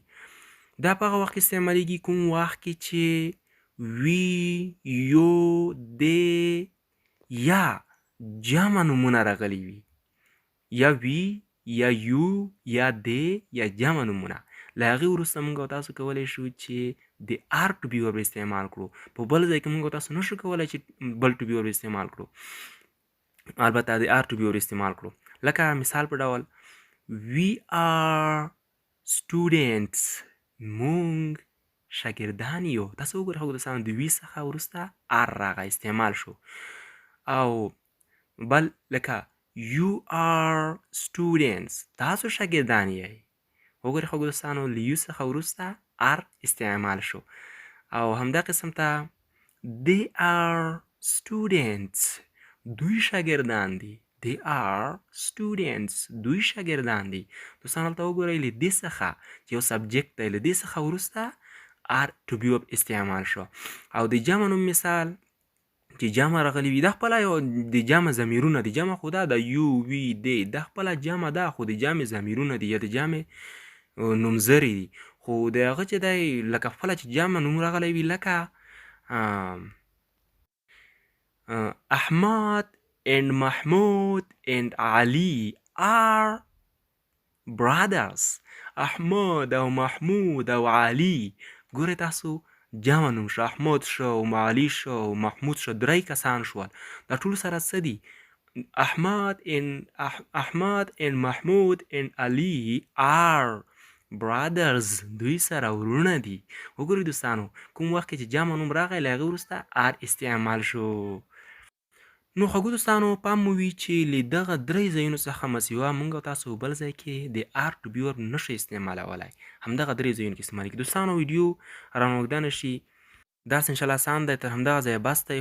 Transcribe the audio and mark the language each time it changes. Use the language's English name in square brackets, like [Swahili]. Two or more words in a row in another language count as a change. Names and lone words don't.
[Pashto] دا په هغه وخت کې استعمالیږي کوم وخت کې چې [English] we, you, they [Pashto] یا جمع نومونه راغلي وي، یا وي یا یو یا دی یا جمع نومونه. له هغې وروسته موږ او تاسو کولی شو چې د [English] are to be verb [Pashto] استعمال کړو. په بل ځای کې موږ او تاسو نشو کولی چې بل [English] to be verb [Pashto] استعمال کړو، البته د [English] are to be verb [Pashto] استعمال کړو. لکه مثال په ډول [English] we are students. [Pashto] موږ شاګردان یو. تاسو وګورئ خوږو دوستانو د وي څخه وروسته آر راغی، استعمال شو. او بل لکه [English] you are students. [Pashto] تاسو شاګردان یئ. وګورئ خوږو دوستانو له یو څخه وروسته آر استعمال شو. او همدا قسم ته [English] they are students. [Pashto] دوی شاګردان دي. [English] they are students. [Pashto] دوی شاګردان دي. دوستانو هلته وګورئ له دې څخه چې یو سبجکټ دی، له دې څخه وروسته [English] are to be verb [Pashto] استعمال شو. او د جمع نوم مثال چې جمع راغلی وي دا خپله یو د جمع ضمیرونه دي. جمع خو دا د [English] you we they [Pashto] دا خپله جمع ده خو د جمع ضمیرونه دي یا د جمع نومځري دي. خو د هغه چې دی لکه خپله چې جمع نوم راغلی وي لکه [English] Ahmad and Mahmoud and Ali are brothers. [Pashto] احمد او محمود او علي ګورئ تاسو جمع نوم شو، احمد شو، علي شو، محمود شو، 3 کسان شول. دا ټول سره څه دي؟ [English] Ahmad and Mahmoud and Ali are brothers. [Pashto] دوی سره ورونه دي. وګورئ دوستانو کوم وخت کې چې جمع نوم راغی له هغې وروسته آر استعمال شو. نو خوږو دوستانو پام مو وي چې له دغه 3 ځایونو څخه مسیوا موږ او تاسو بل ځای کې د [English] are to be verb [Pashto] نشئ استعمالولی. همدغه 3 ځایونو کې استعمالېږي. دوستانو ویډیو رانه اوږده نه شي داسې انشاءالله آسان دی تر همدغه ځایه بس دی.